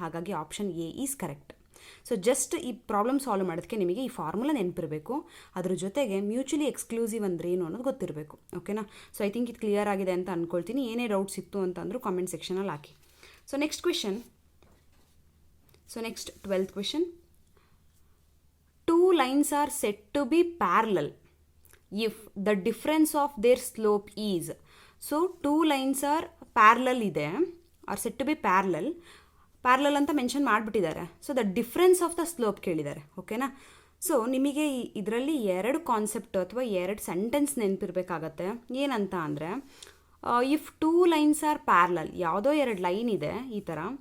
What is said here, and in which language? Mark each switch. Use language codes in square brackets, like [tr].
[kn] ಹಾಗಾಗಿ option A is correct. So just ಈ problem solve ಮಾಡೋದಕ್ಕೆ ನಿಮಗೆ ಈ ಫಾರ್ಮುಲಾ ನೆನಪಿರಬೇಕು. ಅದ್ರ ಜೊತೆಗೆ ಮ್ಯೂಚುಲಿ ಎಕ್ಸ್ಕ್ಲೂಸಿವ್ ಅಂದರೆ ಏನು ಅನ್ನೋದು ಗೊತ್ತಿರಬೇಕು. ಓಕೆನಾ? ಸೊ ಐ ಥಿಂಕ್ ಇದು ಕ್ಲಿಯರ್ ಆಗಿದೆ ಅಂತ ಅಂದ್ಕೊಳ್ತೀನಿ. ಏನೇ ಡೌಟ್ಸ್ ಇತ್ತು ಅಂತಂದರೂ ಕಾಮೆಂಟ್ ಸೆಕ್ಷನಲ್ಲಿ ಹಾಕಿ. So next question. [en] So next 12th question. 2 lines are said to be parallel if the difference of their slope is. So 2 lines are parallel ಇದೆ, are said to be parallel [kn] ಅಂತ mention ಮಾಡಿಬಿಟ್ಟಿದ್ದಾರೆ. [en] so the difference of the slope [kn] ಕೇಳಿದ್ದಾರೆ. ಓಕೆನಾ? So ನಿಮಗೆ ಇದರಲ್ಲಿ 2 concept ಅಥವಾ 2 sentence ನೆನಪಿರಬೇಕಾಗತ್ತೆ. ಏನಂತ ಅಂದರೆ, [en] if 2 lines are parallel, [kn] ಯಾವುದೋ 2 ಲೈನ್ ಇದೆ ಈ ಥರ.